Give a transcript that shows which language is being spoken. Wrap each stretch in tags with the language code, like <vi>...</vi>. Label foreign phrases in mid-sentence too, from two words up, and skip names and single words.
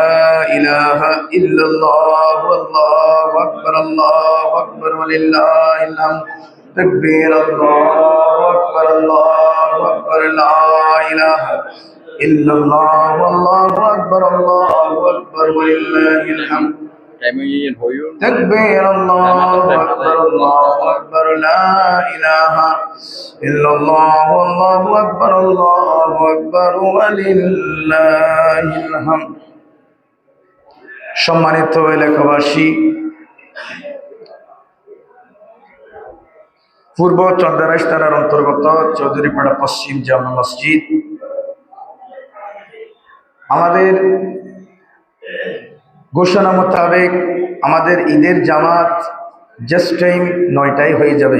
<ar>الہ الا اللہ واللہ اکبر وللہ الحمد تکبیر اللہ اکبر لا الہ الا اللہ واللہ اکبر وللہ الحمد تکبیر اللہ اکبر لا الہ الا اللہ واللہ اکبر وللہ الحمد</ar> <bn>সম্মানিত এলাকাবাসী, পূর্ব চন্দ্রাইশ থানার অন্তর্গত চৌধুরীপাড়া পশ্চিম জামে মসজিদ, আমাদের ঘোষণা মোতাবেক আমাদের ঈদের জামাত</bn> <en>just time</en> <bn>9টায় হয়ে যাবে।</bn>